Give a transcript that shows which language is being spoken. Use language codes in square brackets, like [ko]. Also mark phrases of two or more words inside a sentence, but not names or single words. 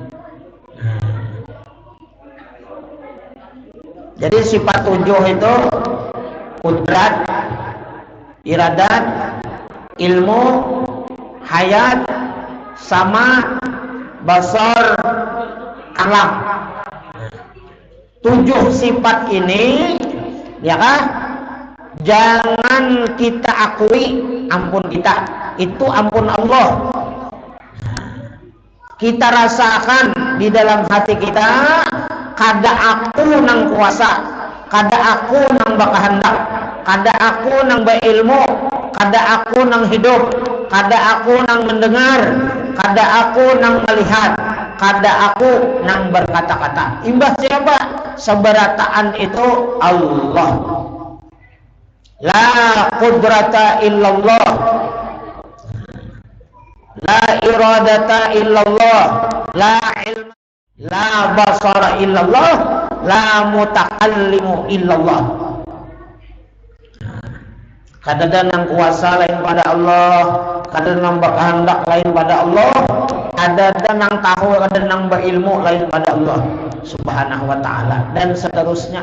[bjn] Jadi sifat 7 itu kudrat, iradat, ilmu, hayat, sama, basar, kalam. 7 sifat ini, ya kan? Jangan kita akui, ampun kita. Itu ampun Allah. Kita rasakan di dalam hati kita, kada aku nang kuasa, kada aku nang bakahandak, kada aku nang berilmu, kada aku nang hidup, kada aku nang mendengar, kada aku nang melihat, kada aku nang berkata-kata. Imbah siapa? Seberataan itu Allah. [ar] لا قدرة إلا الله، لا إرادة إلا الله، لا علم، لا بصر إلا الله، لا متكلم إلا الله. [bjn] Kada ada nang kuasa lain pada Allah, kada nang kehendak lain pada Allah, ada nang tahu kada nang berilmu lain pada Allah [ar] سبحانه وتعالى, [bjn] dan seterusnya.